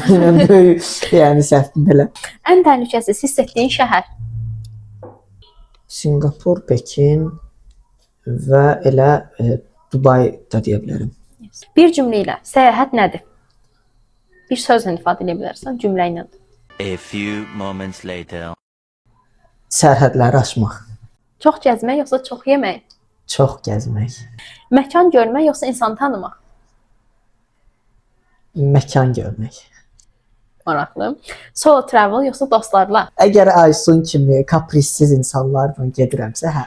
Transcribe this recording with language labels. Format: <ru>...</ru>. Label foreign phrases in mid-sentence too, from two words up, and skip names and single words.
<az>Mənim böyük, yəni səhv belə. Ən təhlükəsiz hiss etdiyin şəhər? Singapur, Pekin və elə Dubai da deyə bilərəm. Bir cümlə ilə səyahət nədir? Bir sözlə ifadə edə bilərsən, cümlə ilə.</az> <en>A few moments later.</en> <az>Sərhədləri aşmaq. Çox gəzmək yoxsa çox yemək? Çox gəzmək. Məkan görmək yoxsa insan tanımaq? Məkan görmək. Maraqlı.</az> <en>Solo travel</en> <az>yoxsa dostlarla? Əgər Aysun kimi kaprissiz insanlarla gedirəmsə, hə.</az>